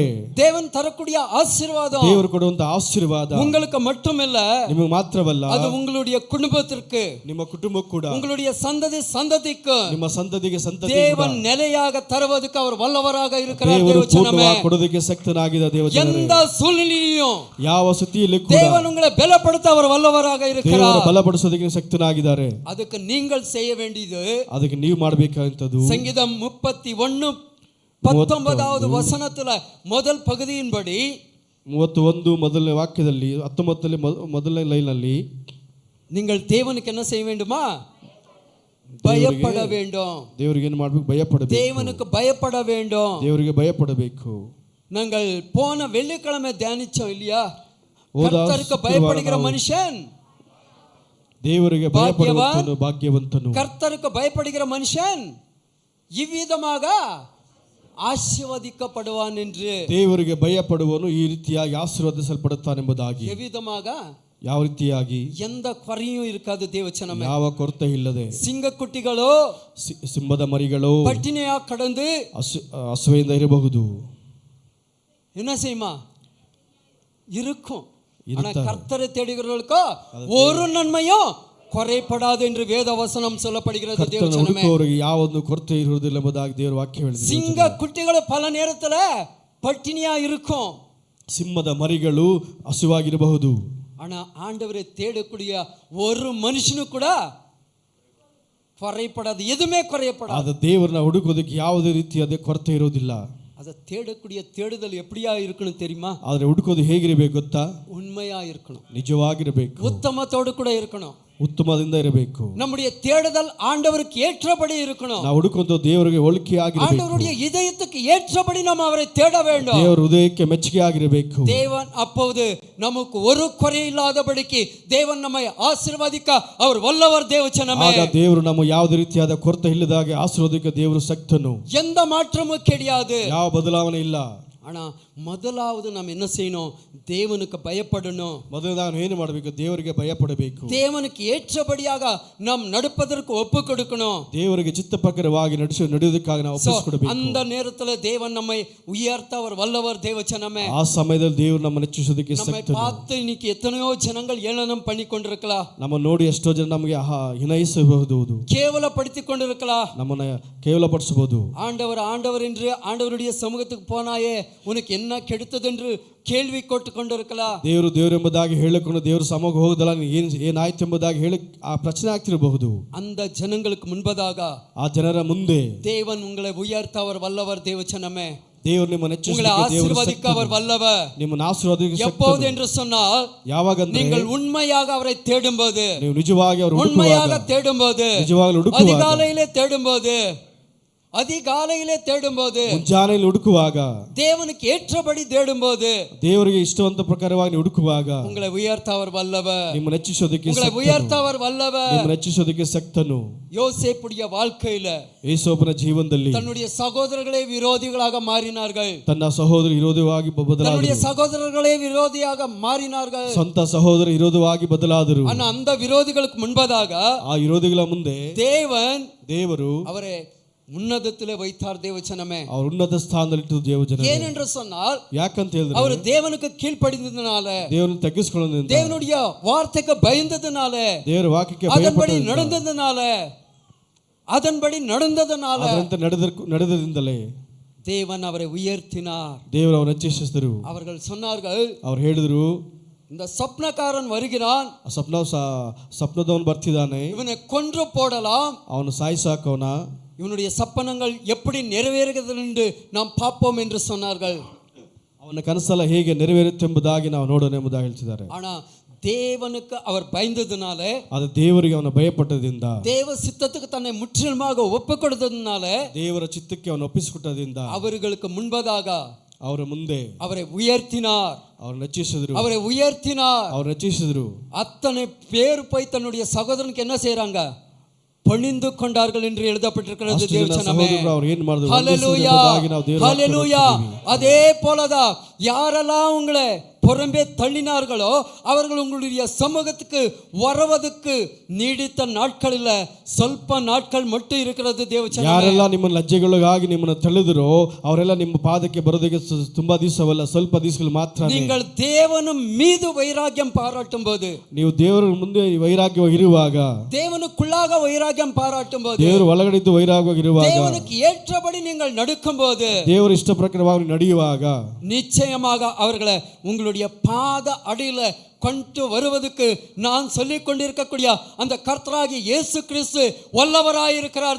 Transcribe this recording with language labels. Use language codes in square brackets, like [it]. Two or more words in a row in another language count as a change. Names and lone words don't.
[ta] தேவன் தரக்கூடிய ஆசீர்வாதம், [kn] ದೇವರು ಕೊಡುವಂತ ಆಶೀರ್ವಾದ [ta] உங்களுக்கு மட்டுமில்ல, [kn] ನಿಮಗೆ ಮಾತ್ರವಲ್ಲ, [ta] அது உங்களுடைய குடும்பத்திற்கு, [kn] ನಿಮ್ಮ ಕುಟುಂಬಕ್ಕೆ ಕೂಡ, [ta] உங்களுடைய சந்ததிக்கு, [kn] ನಿಮ್ಮ ಸಂತತಿಗೆ [ta] தேவன் நிலையாக தருவதற்கு அவர் வல்லவராக இருக்கிறார். [kn] ದೇವರು [ta] தேவஜனமே, [kn] ಪೂರ್ಣವಾಗಿ ಕೊಡೋದಕ್ಕೆ ಶಕ್ತನಾಗಿದ್ದ ದೇವಜನರೇ, [ta] எந்த சூழ்நிலையிலும் [kn] ಯಾವ ಸ್ಥಿತಿಯಲ್ಲಿ ಕೂಡ [ta] தேவன் உங்களை பலப்படுத்த அவர் வல்லவராக இருக்கிறார். [kn] ದೇವರು ಬಲಪಡಿಸೋದಕ್ಕೆ ಶಕ್ತನಾಗಿದ್ದಾರೆ. [ta] அதுக்கு நீங்கள் செய்ய வேண்டியது, [kn] ಅದಕ್ಕೆ ನೀವು ಮಾಡಬೇಕಾದಂತದ್ದು [ta] சங்கீதம் 31:19வது வசனத்துல முதல் பகுதியின்படி, [kn] 31 ಮೊದಲನೇ ವಾಕ್ಯದಲ್ಲಿ 19ನೇ ಮೊದಲನೇ ಲೈನಲ್ಲಿ, [ta] நீங்கள் தேவனுக்கு என்ன செய்ய வேண்டுமா? பயப்பட வேண்டும். [kn] ದೇವರಿಗೆ ಏನು ಮಾಡಬೇಕು? ಭಯಪಡಬೇಕು. [ta] தேவனுக்கு பயப்பட வேண்டும். [kn] ದೇವರಿಗೆ ಭಯಪಡಬೇಕು. [ta] நாங்கள் போன வெள்ளிக்கிழமை தியானிச்சோம் இல்லையா? கர்த்தருக்கு பயப்படுகிற மனுஷன் [kn] ದೇವರಿಗೆ ಭಯಪಡುವವನು ಭಾಗ್ಯವಂತನು. [ta] கர்த்தருக்கு பயப்படுகிற மனுஷன் இவ்விதமாக ஆசீர்வதிக்கப்படுவான் என்று. [kn] ದೇವರಿಗೆ ಭಯಪಡುವವನು ಈ ರೀತಿಯಾಗಿ ಆಶೀರ್ವದಿಸಲ್ಪಡುತ್ತಾನೆಂಬುದಾಗಿ. [ta] எவ்விதமாக? [kn] ಯಾವ ರೀತಿಯಾಗಿ? [ta] எந்த குறையும் இருக்காது. தேவச்சனமே, [kn] ಯಾವ ಕೊರತೆ ಇಲ್ಲದೆ, [ta] சிங்கக்குட்டிகளோ [kn] ಸಿಂಹದ ಮರಿಗಳು [ta] பட்டினியா கடந்து [kn] ಹಸುವೆಯಿಂದ ಇರಬಹುದು, [ta] என்ன செய்யுமா? இருக்கும். ஆனா கர்த்தரை தேடுகிறவர்களுக்கோ ஒரு நன்மையும் குறைபடாது என்று வேத வசனம் சொல்லப்படுகிறது. [kn] ಕರ್ತನ ಹುಡುಕುವವರಿಗೆ ಯಾವೊಂದು ಕೊರತೆ ಇರುವುದಿಲ್ಲ ಎಂಬುದಾಗಿ ದೇವರ ವಾಕ್ಯ ಹೇಳಿದೆ. [ta] சிங்க குட்டிಗಳು பல நேரத்துல பட்டினியா இருக்கும். [kn] ಸಿಂಹದ ಮರಿಗಳು ಹಸಿವಾಗಿರಬಹುದು. [ta] ஆனா ஆண்டவரை தேடக்கூடிய ஒரு மனுஷனும் கூட குறைபடாது, எதுவுமே குறைபடாது. [kn] ಆದ ದೇವರನ್ನ ಹುಡುಕೋದಕ್ಕೆ ಯಾವುದೇ ರೀತಿಯಾದ ಕೊರತೆ ಇರೋದಿಲ್ಲ. [ta] அதை தேடக்கூடிய தேடுதல் எப்படியா இருக்கணும் தெரியுமா? [kn] ಆದ್ರೆ ಹುಡುಕೋದು ಹೇಗಿರಬೇಕು ಗೊತ್ತಾ? [ta] உண்மையா இருக்கணும், [kn] ನಿಜವಾಗಿರಬೇಕು, [ta] உத்தமத்தோடு கூட இருக்கணும், [kn] ಉತ್ತಮದಿಂದ ಇರಬೇಕು. [ta] நம்முடைய தேடுதல் ஆண்டவருக்கு ஏற்றபடி இருக்கணும். [kn] ನಾವು ಹುಡುಕುವಂತ ದೇವರಿಗೆ ಹೋಲಿಕೆಯಾಗಿರಬೇಕು. [ta] ஆண்டவருடைய இதயத்துக்கு ஏற்றபடி நாம் அவரை தேட வேண்டும். [kn] ದೇವರ ಹೃದಯಕ್ಕೆ ಮೆಚ್ಚುಗೆಯಾಗಿರಬೇಕು. [ta] தேவன் அப்போது நமக்கு ஒரு குறை இல்லாதபடிக்கு தேவன் நம்மை ஆசீர்வதிக்க அவர் வல்லவர். தேவச்சனமே, [kn] ಆಗ ದೇವರು ನಮ್ಮ ಯಾವುದೇ ರೀತಿಯಾದ ಕೊರತೆ ಇಲ್ಲದಾಗೆ ಆಶೀರ್ವದಿಕ ದೇವರು ಶಕ್ತನು. [ta] எந்த மாற்றமும் கிடையாது, [kn] ಯಾವ ಬದಲಾವಣೆ ಇಲ್ಲ. [ta] ஆனா முதலாவது நாம் என்ன செய்யணும்? தேவனுக்கு பயப்படணும். [kn] ಮೊದಲು ನಾವು ಏನು ಮಾಡಬೇಕು? ದೇವರಿಗೆ ಭಯಪಡಬೇಕು. [ta] தேவனுக்கு ஏற்றபடியாக நாம் நடப்பதற்கு ஒப்பு கொடுக்கணும். [kn] ದೇವರಿಗೆ ಚಿತ್ತ ಪ್ರಕಾರವಾಗಿ ನಡೆಯುವುದಕ್ಕಾಗಿ ನಾವು ಒಪ್ಪಿಸಿಕೊಡಬೇಕು. [ta] அந்த நேரத்துல தேவன் நம்மை உயர்த்த அவர் வல்லவர். தேவச்சனமே, [kn] ಆ ಸಮಯದಲ್ಲಿ ದೇವರು ನಮ್ಮ ನೆಚ್ಚಿಸೋದಕ್ಕೆ [ta] நம்மை [kn] ಶಕ್ತನು. [ta] பார்த்து இன்னைக்கு எத்தனையோ ஜனங்கள் ஏளனம் பண்ணி கொண்டிருக்கலாம். [kn] ನಮ್ಮ ನೋಡಿ ಎಷ್ಟೋ ಜನ ನಮಗೆ ಹಿನಯಿಸಬಹುದು, [ta] கேவலப்படுத்தி கொண்டிருக்கலாம், [kn] ನಮ್ಮನ್ನ ಕೇವಲಪಡಿಸಬಹುದು. [ta] ஆண்டவர் ஆண்டவர் என்று ஆண்டவருடைய சமூகத்துக்கு போனாயே உனக்கு என்ன கெடுத்தது என்று கேள்வி ಕೊಟ್ಟು கொண்டிருக்கலாம். [kn] ದೇವರು ದೇವರು ಎಂಬುದಾಗಿ ಹೇಳಿಕೊಂಡು ದೇವರು ಸಮಾಗ ಹೋಗದಲ್ಲ ಏನಾಯ್ತು ಎಂಬುದಾಗಿ ಹೇಳಿ ಆ ಪ್ರಶ್ನೆ ಆಗ್ತಿರಬಹುದು. [ta] அந்த ஜனங்களுக்கு முன்பதாக [kn] ಆ ಜನರ ಮುಂದೆ [ta] தேவன் உங்களை உயர்த்த அவர் வல்லவர். தேவச்சனமே, [kn] ದೇವರು ನಿಮ್ಮ [ta] உங்களை ஆசீர்வதிக்க அவர் வல்லவர். [kn] ನಿಮ್ಮನ್ನು ಆಶೀರ್ವದಿಸಲು [ta] எப்போது என்று சொன்னால், [kn] ಯಾವಾಗ [ta] நீங்கள் உண்மையாக அவரை தேடும்போது, [kn] ನೀವು ನಿಜವಾಗಿ ಅವರು [ta] உண்மையாக தேடும்போது, [kn] ನಿಜವಾಗಲೂ ಹುಡುಕುವಾಗ, [ta] அதிகாலையிலே தேடும்போது, அதிகாலையிலே தேடும்போது, [kn] ಮುಂಜಾನೆಯಲ್ಲಿ ಹುಡುಕುವಾಗ, [ta] தேவனுக்கு ஏற்றபடி தேடும்போது, [kn] ದೇವರಿಗೆ ಇಷ್ಟವಂತ ಪ್ರಕಾರವಾಗಿ ಹುಡುಕುವಾಗ [ta] உங்களை உயர்த்த அவர் வல்லவர். [kn] ನಿಮ್ಮ ನೆಚ್ಚಿಸೋದಕ್ಕೆ [ta] உங்களை உயர்த்த அவர் வல்லவர். [kn] ನಿಮ್ಮ ನೆಚ್ಚಿಸೋದಕ್ಕೆ ಶಕ್ತನು. [ta] யோசேப்புடைய வாழ்க்கையில [kn] ಯೇಸೋಪನ ಜೀವನದಲ್ಲಿ [ta] தன்னுடைய சகோதரர்களே விரோதிகளாக மாறினார்கள். [kn] ತನ್ನ ಸಹೋದರ ವಿರೋಧವಾಗಿ [ta] தன்னுடைய [kn] ಬದಲಾದರು. [ta] சகோதரர்களே விரோதியாக மாறினார்கள். [kn] ಸ್ವಂತ ಸಹೋದರ ವಿರೋಧವಾಗಿ ಬದಲಾದರು. [ta] ஆனா அந்த விரோதிகளுக்கு முன்பதாக [kn] ಆ ವಿರೋಧಿಗಳ ಮುಂದೆ ದೇವರು [ta] அவரை உன்னதத்திலே வைத்தார். தேவச்சனமே, [kn] ಅವ್ರ ಉನ್ನತ ಸ್ಥಾನದಲ್ಲಿಟ್ಟು ದೇವಜನ. [ta] ஏனென்று சொன்னால், [kn] ಯಾಕಂತ ಹೇಳಿದ್ರೆ [ta] அவர் தேவனுக்கு கீழ்ப்படிந்ததனால, [kn] ದೇವರನ್ನು ತಗ್ಗಿಸಿಕೊಳ್ಳೋದ್ರಿಂದ, [ta] தேவனுடைய வார்த்தைக்கு பயந்ததனால, [kn] ದೇವರ ವಾಕ್ಯಕ್ಕೆ [ta] அதன்படி நடந்ததனால, [kn] ಅದರಂತೆ ನಡೆದದಿಂದಲೇ [ta] தேவன் அவரை உயர்த்தினார். [kn] ದೇವರು ಅವರನ್ನು ಹೆಚ್ಚಿಸಿದರು. [ta] அவர்கள் சொன்னார்கள், [kn] ಅವ್ರು ಹೇಳಿದ್ರು, [ta] இந்த சொப்னக்காரன் வருகிறான், [kn] ಸ್ವಪ್ನದವನು ಬರ್ತಿದ್ದಾನೆ, [ta] இவனை கொன்று போடலாம், [kn] ಅವನು ಸಾಯಿಸಾಕವನ, [ta] இவனுடைய சப்பனங்கள் எப்படி நிறைவேறுகிறது என்று நாம் பார்ப்போம் என்று சொன்னார்கள். [kn] ಅವನ ಕನಸೆಲ್ಲ ಹೇಗೆ ನೆರವೇರುತ್ತೆಂಬುದಾಗಿ ನಾವು ನೋಡೋಣ ಎಂಬುದಾಗಿ ಹೇಳ್ತಿದ್ದಾರೆ. [ta] ஆனா தேவனுக்கு அவர் பயந்ததுனால, [kn] ಅದು ದೇವರಿಗೆ ಅವನು ಭಯಪಟ್ಟದಿಂದ, [ta] தேவ சித்தத்துக்கு தன்னை முற்றிலுமாக ஒப்பு கொடுத்ததுனால, [kn] ದೇವರ ಚಿತ್ತಕ್ಕೆ ಅವನು ಒಪ್ಪಿಸಿಕೊಟ್ಟದಿಂದ [ta] அவர்களுக்கு முன்பதாக [kn] ಅವರ ಮುಂದೆ [ta] அவரை உயர்த்தினார். [kn] ಅವ್ರನ್ನ ಹೆಚ್ಚಿಸಿದ್ರು. [ta] அவரை உயர்த்தினார். [kn] ಅವ್ರನ್ನ ಹೆಚ್ಚಿಸಿದ್ರು. [ta] அத்தனை பேர் போய் தன்னுடைய சகோதரனுக்கு என்ன செய்யறாங்க? பணிந்து கொண்டார்கள் என்று எழுதப்பட்டிருக்கிறது. தேவச்சனமே, ஹல்லேலூயா, ஹல்லேலூயா. அதே போலதான் யாரெல்லாம் உங்களை புறம்பே தள்ளினார்களோ அவர்கள் உங்களுடைய சமூகத்துக்கு வருவதற்கு நீடித்த நாட்கள் இல்ல, ಸ್ವಲ್ಪ நாட்கள் மட்டும் இருக்கிறது. தேவச்சனமே, [kn] ಯಾರೆಲ್ಲ ನಿಮ್ಮನ್ನ ಲಜ್ಜೆಗಳಿಗಾಗಿ ನಿಮ್ಮನ್ನ ತಳ್ಳಿದರೋ ಅವರೆಲ್ಲ ನಿಮ್ಮ ಪಾದಕ್ಕೆ ಬರೋದಕ್ಕೆ ತುಂಬಾ ದಿವಸವಲ್ಲ, ಸ್ವಲ್ಪ ದಿವಸಗಳು ಮಾತ್ರ. [ta] நீங்கள் தேவனும் மீது வைராಗ್யம் பாராட்டும் போது, [kn] ನೀವು ದೇವರ ಮುಂದೆ ವೈರಾಗ್ಯವಾಗಿ ಇರುವಾಗ, [ta] தேவனுக்குள்ளாக வைராಗ್யம் பாராட்டும் போது, [kn] ದೇವರು ಒಳಗಡೆ ವೈರಾಗ್ಯವಾಗಿ ಇರುವಾಗ, [ta] தேவனுக்கு ஏற்றபடி நீங்கள் நடக்கும் போது, [kn] ದೇವರ ಇಷ್ಟ ಪ್ರಕಾರವಾಗಿ ನಡೆಯುವಾಗ, [ta] நிச்சயமாக அவர்களை உங்களுடைய பாத அடியில கொண்டு வருவதற்கு நான் சொல்லிக் கொண்டிருக்கக்கூடிய அந்த கர்த்தராகிய இயேசு கிறிஸ்து வல்லவராயிருக்கிறார்.